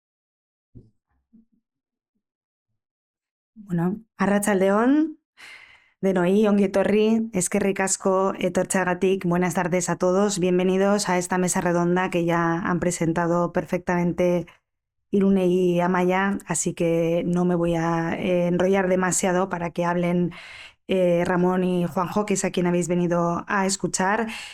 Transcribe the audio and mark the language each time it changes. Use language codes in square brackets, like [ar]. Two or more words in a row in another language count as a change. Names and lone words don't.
[eu] Bueno, arratsaldeon, Denoi, ongi etorri, eskerrik asko etortzeagatik. [es] Buenas tardes a todos. Bienvenidos a esta mesa redonda que ya han presentado perfectamente Irune y Amaya, así que no me voy a enrollar demasiado para que hablen Ramón y Juanjo, que es a quien habéis venido a escuchar.